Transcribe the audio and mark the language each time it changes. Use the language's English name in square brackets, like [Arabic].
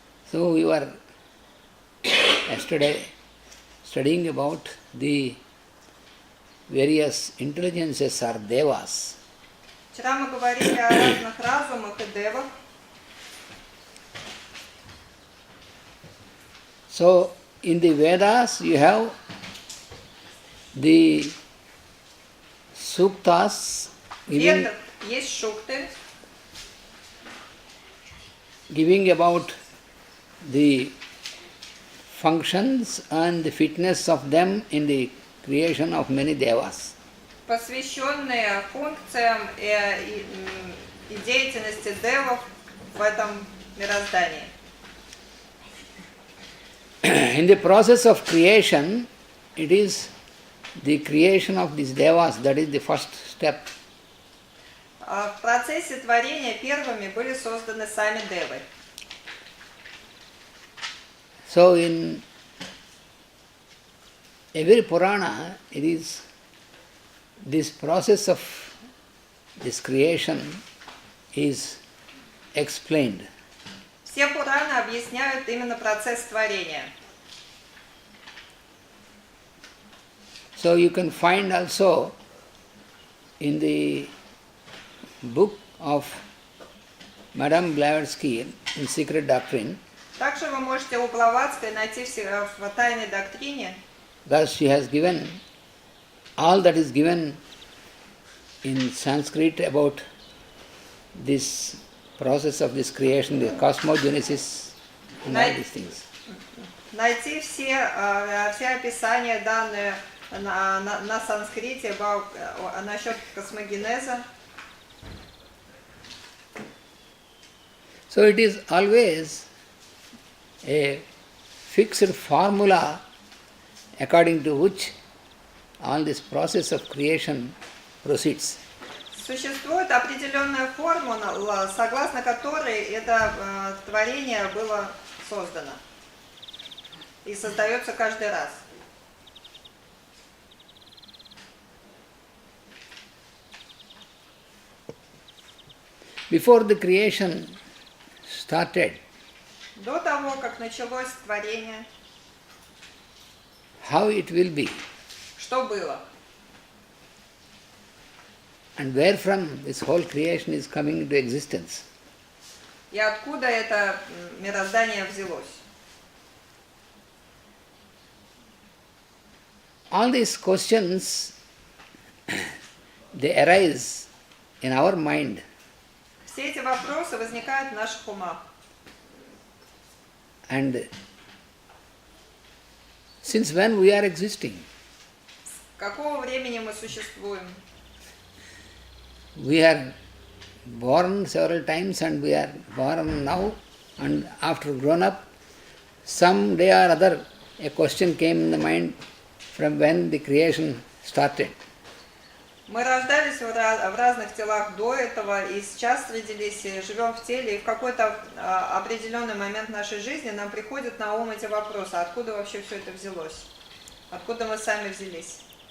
[English] So we were yesterday studying about the various intelligences or devas. [Russian] Вчера мы говорили о разных разумах и девах. [English] So in the Vedas you have the suktas [Russian] Ведах есть шукты, [English] giving about the functions and the fitness of them in the creation of many devas. [Russian] посвященные функциям и деятельности девов в этом мироздании. [English] In the process of creation, it is the creation of these devas that is the first step. [Russian] В процессе творения первыми были созданы сами девы. [English] So in every Purana, it is this process of this creation is explained. [Russian] Все Пураны объясняют именно процесс творения. [English] So you can find also in the book of Madame Blavatsky in Secret Doctrine, [Russian] Также вы можете у Блаватской найти в тайной доктрине, [English] thus she has given all that is given in Sanskrit about this process of this creation, the cosmogenesis and all these things. [Russian] найти все описания, данные на санскрите насчет космогенеза. [English] So it is always a fixed formula according to which all this process of creation proceeds. [Russian] Существует определенная формула, согласно которой это творение было создано и создается каждый раз. [English] before the creation started, [Russian] До того, как началось творение, [English] how it will be, [Russian] что было? [English] and where from this whole creation is coming into existence. [Russian] И откуда это мироздание взялось? [English] All these questions, they arise in our mind. [Russian] Все эти вопросы возникают в наших умах. [English] And since when we are existing? [Russian] С какого времени мы существуем? [English] We are born several times and we are born now, and after grown up, some day or other a question came in the mind from when the creation started. [Russian] Мы рождались в разных телах до этого, и сейчас родились, и живем в теле, и в какой-то определенный момент нашей жизни нам приходят на ум эти вопросы, откуда вообще все это взялось, откуда мы сами взялись.